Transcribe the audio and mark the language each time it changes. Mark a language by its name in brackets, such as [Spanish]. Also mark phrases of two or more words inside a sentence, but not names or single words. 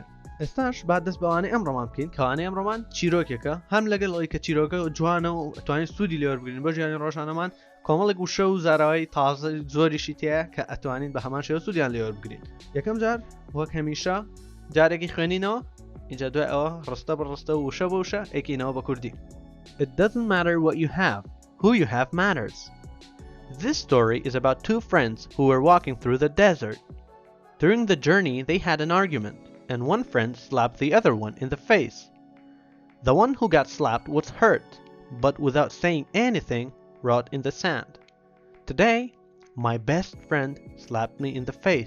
[Central Kurdish] ئێستاش با دەست بەوانەی ئەمڕۆمان بکەین کەوانەی ئەمڕۆمان چیرۆکێکە هەم لەگەڵ ئەوەی کە چیرۆکە جوانە و ئەتوانین سوودی لێوەربگرین بۆ ژیانی ڕۆژانەمان کۆمەڵێک وشە و زاراوی تازە زۆریشی تایە کە ئەتوانین بە هەمان شێوە سوودیان لێوەربگرین. یەکەم جار وەک هەمیشە جارێکی خوێنینەوە اینجا دوای ئەوە ڕستە بڕستە و وشە بە وشە ئەیکینەوە بە کوردی. [English] It doesn't matter what you have, who you have matters. This story is about two friends who were walking through the desert. During the journey, they had an argument, and one friend slapped the other one in the face. The one who got slapped was hurt, but without saying anything, wrote in the sand, "Today, my best friend slapped me in the face."